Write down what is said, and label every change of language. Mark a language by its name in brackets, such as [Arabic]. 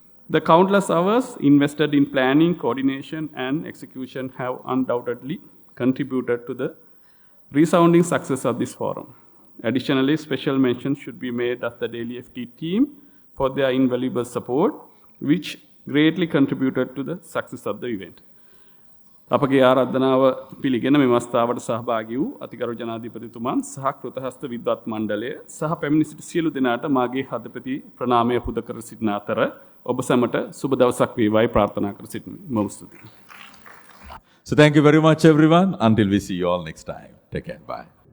[English] The countless hours invested in planning, coordination, and execution have undoubtedly contributed to the resounding success of this forum. Additionally, special mention should be made of the Daily FT team for their invaluable support, which greatly contributed to the success of the event. [Sinhala] අපගේ ආරාධනාව පිළිගෙන මෙම අවස්ථාවට සහභාගී වූ අතිගරු ජනාධිපතිතුමන් සහ කෘතහස්ත විද්වත් මණ්ඩලය සහ පැමිණි සිටි සියලු දෙනාට මාගේ හදපති ප්‍රණාමය පුද කර සිටින අතර ඔබ සැමට සුබ දවසක් වේවායි ප්‍රාර්ථනා කර සිටිමි. බොහොම ස්තුතියි. [English] So thank you very much everyone. Until we see you all next time. Take care. Bye.